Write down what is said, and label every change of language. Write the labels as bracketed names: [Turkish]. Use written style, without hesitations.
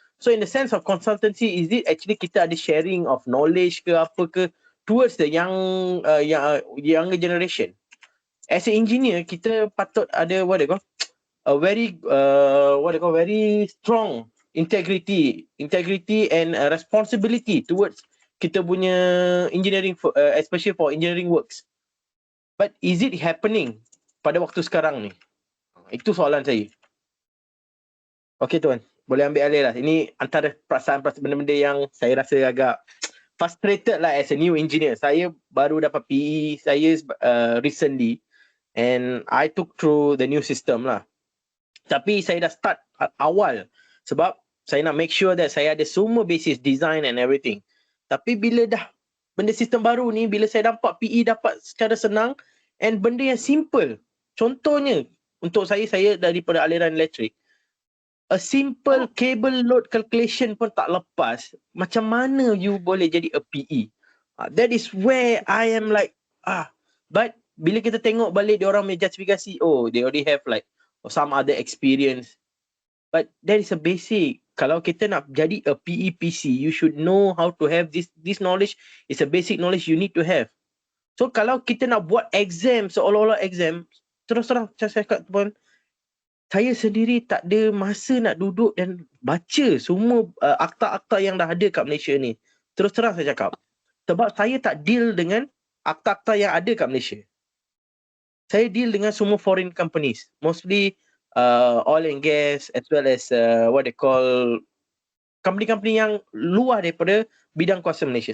[English] So in the sense of consultancy, is it actually [Malay] kita ada [English] sharing of knowledge [Malay] ke apa ke [English] towards the younger generation? As an engineer, [Malay] kita patut ada [English] what they call a very very strong integrity and responsibility towards [Malay] kita punya [English] engineering, especially for engineering works. But is it happening [Malay] pada waktu sekarang ni? Itu soalan saya. Okey tuan, boleh ambil alih lah. Ini antara perasaan benda-benda yang saya rasa agak frustrated lah [English] as a new engineer. [Malay] Saya baru dapat PE saya [English] recently, and I took through the new system lah. [Malay] Tapi saya dah start awal sebab saya nak [English] make sure that [Malay] saya ada semua [English] basis design and everything. [Malay] Tapi bila dah benda sistem baru ni, bila saya dapat PE dapat secara senang and benda yang simple. Contohnya untuk saya daripada aliran elektrik, [English] a simple cable load calculation [Malay] pun tak lepas, macam mana you boleh jadi a PE? [English] That is where I am like but [Malay] bila kita tengok balik dia orang punya justifikasi, [English] they already have like some other experience. But that is a basic. [Malay] Kalau kita nak jadi [English] a PEPC, you should know how to have this knowledge. It's a basic knowledge you need to have. [Malay] So kalau kita nak buat exam seolah-olah exam, terus terang saya cakap pun, saya sendiri tak ada masa nak duduk dan baca semua akta-akta yang dah ada kat Malaysia ni. Terus terang saya cakap. Sebab saya tak deal dengan akta-akta yang ada kat Malaysia. Saya deal dengan semua [English] foreign companies, mostly oil and gas, as well as what they call [Malay] company-company yang luar daripada bidang kuasa Malaysia.